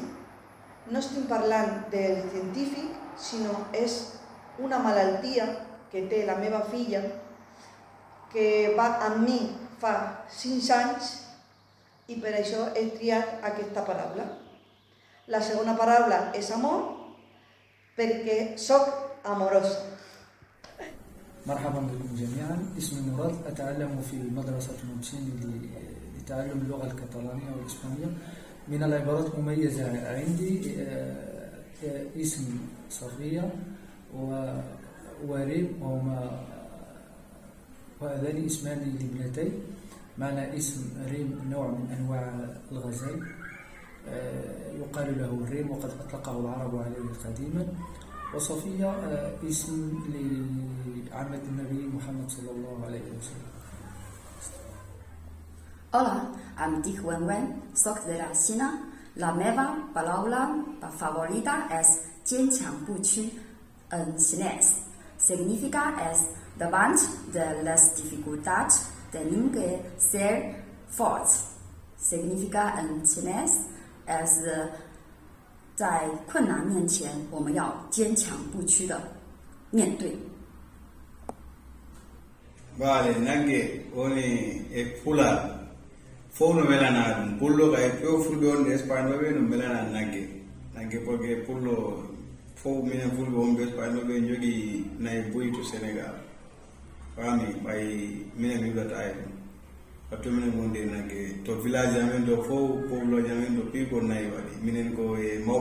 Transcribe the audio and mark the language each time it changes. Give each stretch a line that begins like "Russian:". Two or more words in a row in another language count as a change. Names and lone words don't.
Catalan: No estic parlant del científic, sinó és una malaltia que té la meva filla que va amb mi fa 5 anys i per això he triat aquesta paraula. La segona paraula és amor perquè soc amorosa.
Arabic: مرحبا بكم جميعا، اسمي مراد، أتعلم في مدرسة موتشيني لتعلم اللغة الكتالونية والإسبانية. من العبارات المميزة عندي اسم صفية وريم وهذان اسمان لابنتي. معنى اسم ريم نوع من أنواع الغزال يقال له الريم وقد أطلقه العرب عليه قديما. وصفية اسم لعمة النبي محمد صلى الله عليه وسلم.
Catalan: Hola, em dic Wen, soc de la Xina. La meva paraula favorita és
Chinese: 坚强不屈
Catalan: en xinès. Significa és davant de les dificultats tenim que ser forts. Significa en xinès és
Chinese: 在困难面前我们要坚强不屈的面对。
Catalan: Vale,
Fula: nagge woni e pula fo no melana dum pullo kay ko fulbe on Espagne be no melana nagge porque pullo fo minen fulbe on be Espagne be jogi nay boy to Senegal fami bay minen mi data ay patto minen wonde nagge to village amen do fo pullo amen do pigo nay wadi minen ko e mawbe